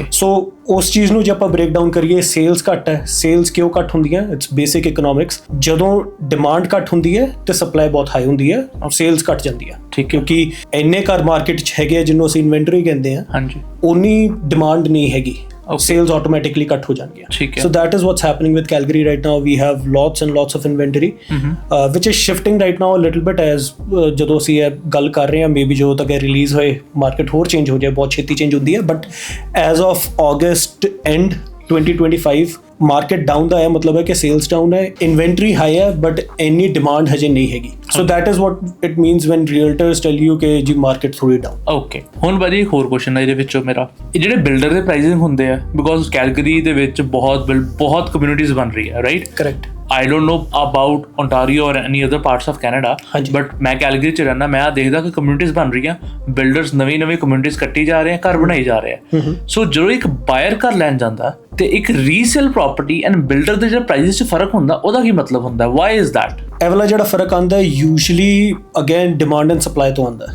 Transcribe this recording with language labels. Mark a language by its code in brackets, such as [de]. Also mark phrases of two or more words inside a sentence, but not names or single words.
[pa] ਸੋ ਉਸ ਚੀਜ਼ ਨੂੰ ਜੇ ਆਪਾਂ [en] break down [pa] ਕਰੀਏ, ਸੇਲਸ ਘੱਟ ਹੈ। ਸੇਲਸ ਕਿਉਂ ਘੱਟ ਹੁੰਦੀਆਂ? [en] it's basic economics. [pa] ਜਦੋਂ ਡਿਮਾਂਡ ਘੱਟ ਹੁੰਦੀ ਹੈ ਤੇ ਸਪਲਾਈ ਬਹੁਤ ਹਾਈ ਹੁੰਦੀ ਹੈ, ਸੇਲਸ ਘੱਟ ਜਾਂਦੀ ਹੈ। ਠੀਕ, ਕਿਉਂਕਿ ਇੰਨੇ ਘਰ ਮਾਰਕੀਟ 'ਚ ਹੈਗੇ ਆ ਜਿਹਨੂੰ ਅਸੀਂ ਇਨਵੈਂਟਰੀ ਕਹਿੰਦੇ ਆ, ਹਾਂਜੀ, ਉਨੀ ਡਿਮਾਂਡ ਨਹੀਂ ਹੈਗੀ, [en] sales automatically cut [pa] ਹੋ ਜਾਣਗੀਆਂ. [en] So that is what's happening with Calgary right now. We have lots and lots of inventory, which is shifting right now a little bit as [pa] ਜਦੋਂ ਅਸੀਂ ਇਹ ਗੱਲ ਕਰ ਰਹੇ ਹਾਂ maybe ਜਦੋਂ ਤੱਕ ਇਹ ਰਿਲੀਜ਼ ਹੋਏ ਮਾਰਕੀਟ ਹੋਰ ਚੇਂਜ ਹੋ ਜਾਏ, ਬਹੁਤ ਛੇਤੀ ਚੇਂਜ ਹੁੰਦੀ ਹੈ। [en] but as of August end 2025 market down [pa] ਦਾ ਇਹ ਮਤਲਬ ਹੈ ਕਿ [en] sales down [pa] ਹੈ, [en] inventory high [pa] ਹੈ ਬਟ ਇੰਨੀ ਡਿਮਾਂਡ ਹਜੇ ਨਹੀਂ ਹੈਗੀ। [en] so that is what it means when realtors tell you [pa] ਕਿ ਜੀ ਮਾਰਕੀਟ ਥੋੜੀ ਡਾਊਨ। ਓਕੇ, ਹੁਣ ਭਾਜੀ ਹੋਰ ਕੁਐਸਚਨ ਹੈ ਇਹਦੇ ਵਿੱਚੋਂ ਮੇਰਾ, ਇਹ ਜਿਹੜੇ ਬਿਲਡਰ ਦੇ ਪ੍ਰਾਈਸਿੰਗ ਹੁੰਦੇ ਆ, ਬਿਕੋਜ਼ ਕੈਲਗਰੀ ਦੇ ਵਿੱਚ ਬਹੁਤ ਕਮਿਊਨਿਟੀਜ਼ ਬਣ ਰਹੀ ਹੈ, ਰਾਈਟ? ਕਰੈਕਟ। [en] I don't know about Ontario or any other parts of Canada, but [pa] ਮੈਂ ਕੈਲਗਰੀ 'ਚ ਰਹਿੰਦਾ, ਮੈਂ ਦੇਖਦਾ ਕਿ ਕਮਿਊਨਿਟੀਜ਼ ਬਣ ਰਹੀਆਂ, ਬਿਲਡਰਸ ਨਵੀਂ ਕਮਿਊਨਿਟੀਜ਼ ਕੱਟੀ ਜਾ ਰਹੇ ਆ, ਘਰ ਬਣਾਈ ਜਾ ਰਹੇ ਆ। ਸੋ ਜਦੋਂ ਇੱਕ ਬਾਇਰ ਘਰ ਲੈਣ ਜਾਂਦਾ ਤੇ ਇੱਕ [en] resale property and builder [pa] ਦੇ ਜਿਹੜਾ ਪ੍ਰਾਈਸਿਸ 'ਚ ਫਰਕ ਹੁੰਦਾ, ਉਹਦਾ ਕੀ ਮਤਲਬ ਹੁੰਦਾ? [en] why is that? [pa] ਇਹ ਵਾਲਾ ਜਿਹੜਾ ਫਰਕ ਆਉਂਦਾ [en] usually again demand and supply [pa] ਤੋਂ ਆਉਂਦਾ।